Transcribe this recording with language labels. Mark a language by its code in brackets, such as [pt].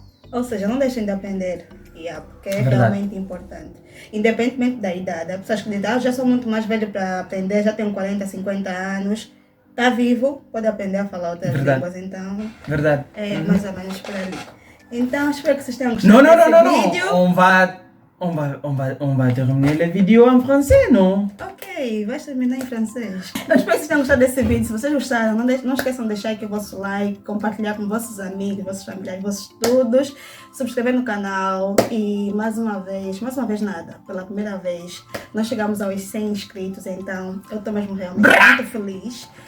[pt] Ou seja, não deixem de aprender, porque é realmente importante. Independentemente da idade. Há pessoas que dizem, já sou muito mais velho para aprender, já tenho 40, 50 anos, está vivo, pode aprender a falar outras línguas, então é mais ou menos por ali. Então, espero que vocês tenham gostado desse vídeo. [fr] On va terminer le vidéo en français, non? [pt] Ok, vai terminar em francês. Eu espero que vocês tenham gostado desse vídeo. Se vocês gostaram, não esqueçam de deixar aqui o vosso like, compartilhar com vossos amigos, vossos familiares, vossos todos, subscrever no canal e mais uma vez nada, pela primeira vez, nós chegamos aos 100 inscritos, então eu estou mesmo realmente muito feliz.